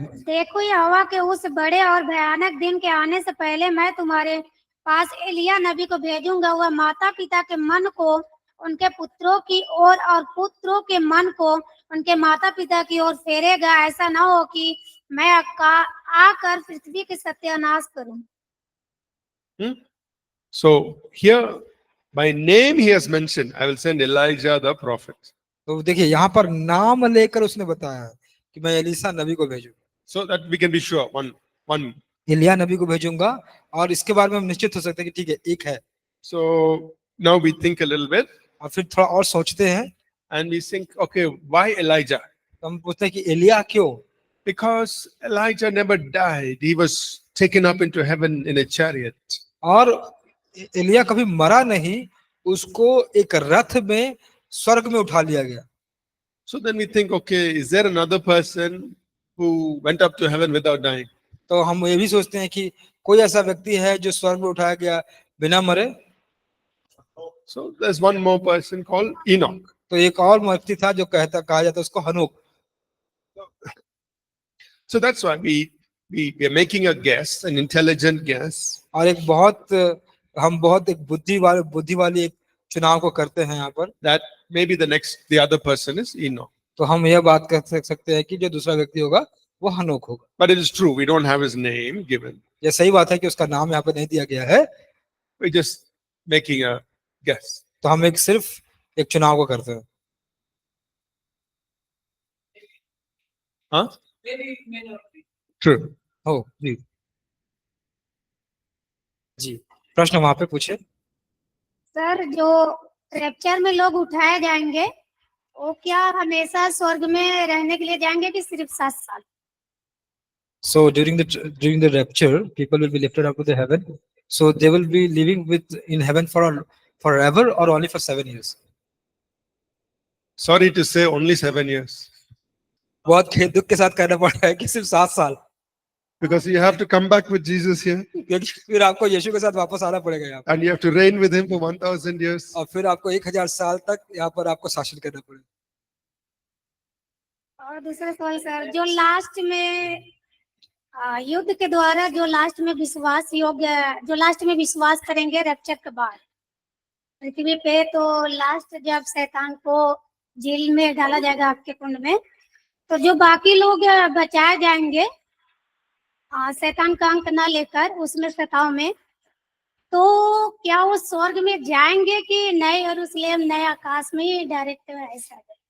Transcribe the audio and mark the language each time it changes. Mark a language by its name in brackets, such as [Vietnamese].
[Hindi] देखो यहोवा के उस बड़े और भयानक दिन के आने से पहले मैं तुम्हारे पास एलिया नबी को भेजूंगा। वह माता पिता के मन को उनके पुत्रों की ओर और पुत्रों के मन को उनके माता पिता की ओर फेरेगा। ऐसा ना हो कि मैं आकर पृथ्वी के सत्यानाश करूं। [English] So here by name he has mentioned, I will send Elijah the prophet. [Hindi] तो देखिए यहाँ पर नाम लेकर उसने बताया कि मैं एलीसा नबी को भेजूंगा। [English] So that we can be sure, one. [Hindi] Elia नबी को भेजूंगा, और इसके बारे में हम निश्चित हो सकते हैं कि ठीक है, एक है। [English] So now we think a little bit [Hindi] और फिर थोड़ा और सोचते हैं, [English] and we think, okay, why Elijah? [Hindi] तो हम पूछते हैं कि एलिया क्यों? [English] Because Elijah never died. He was taken up into heaven in a chariot. [Hindi] और एलिया कभी मरा नहीं, उसको एक रथ में स्वर्ग में उठा लिया गया। [English] So then we think, okay, is there another person who went up to heaven without dying? [Hindi] तो हम ये भी सोचते हैं कि कोई ऐसा व्यक्ति है जो स्वर्ग में उठाया गया बिना मरे। [English] So there's one more person called Enoch. [Hindi] तो एक और व्यक्ति था जो कहा जाता उसको हनोक। [English] So that's why we are making a guess, an intelligent guess. [Hindi] और हम बहुत एक बुद्धि वाली एक चुनाव को करते हैं यहाँ पर, [English] That maybe the other person is Enoch. [Hindi] तो हम यह बात कर सकते हैं कि जो दूसरा व्यक्ति होगा वो हनोक होगा। [English] But it is true, we don't have his name given. [Hindi] ये सही बात है कि उसका नाम यहाँ पर नहीं दिया गया है, [English] We're just making a guess. [Hindi] तो हम सिर्फ एक चुनाव को करते हैं। Huh? [English] Maybe it may not be. True. [Hindi] हो जी प्रश्न वहां पे पूछे। सर, जो रैप्चर में लोग उठाए जाएंगे वो क्या हमेशा स्वर्ग में रहने के लिए जाएंगे कि सिर्फ 7 साल? [English] So during the rapture, people will be lifted up to the heaven. So they will be living in heaven forever or only for 7 years. Sorry to say, only 7 years. [Hindi] बहुत खेद दुख के साथ कहना पड़ रहा है कि सिर्फ 7 साल, [English] Because you have to come back with Jesus here, [Hindi] क्योंकि फिर आपको यीशु के साथ वापस आना पड़ेगा यहाँ [English] and you have to reign with him for 1,000 years. [Hindi] पर, और फिर आपको 1000 साल तक यहाँ पर आपको शासन करना पड़ेगा। और दूसरा सवाल सर, जो लास्ट में युद्ध के द्वारा जो लास्ट में विश्वास योग्य, जो लास्ट में विश्वास करेंगे रैप्चर के बाद पृथ्वी पे, तो लास्ट जब शैतान को जेल में डाला जाएगा आपके कुंड में, तो जो बाकी लोग बचाए जाएंगे शैतान का अंक ना लेकर उसमें सताव में, तो क्या वो स्वर्ग में जाएंगे कि नए यरूशलेम नए आकाश में ही डायरेक्ट ऐसा?